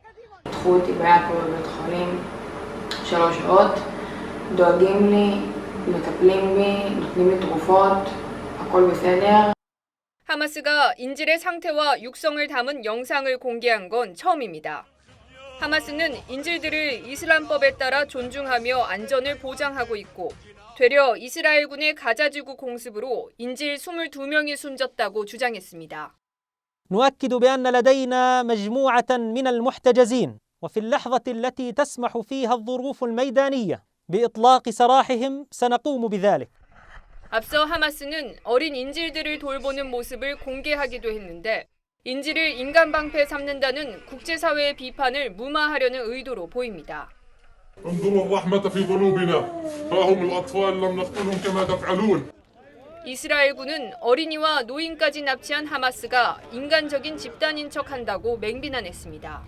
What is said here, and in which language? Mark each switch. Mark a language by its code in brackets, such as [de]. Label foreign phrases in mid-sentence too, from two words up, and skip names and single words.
[ko] 하마스가 인질의 상태와 육성을 담은 영상을 공개한 건 처음입니다. 하마스는 인질들을 이슬람법에 따라 존중하며 안전을 보장하고 있고 되려 이스라엘군의 가자지구 공습으로 인질 22명이 숨졌다고 주장했습니다. [ar] نؤكد بأن لدينا مجموعة من المحتجزين وفي اللحظة التي تسمح فيها الظروف الميدانية بإطلاق سراحهم سنقوم بذلك. [ko] 앞서 하마스는 어린 인질들을 돌보는 모습을 공개하기도 했는데 인질을 인간 방패 삼는다는 국제사회의 비판을 무마하려는 의도로 보입니다. 이스라엘군은 어린이와 노인까지 납치한 하마스가 인간적인 집단인 척한다고 맹비난했습니다.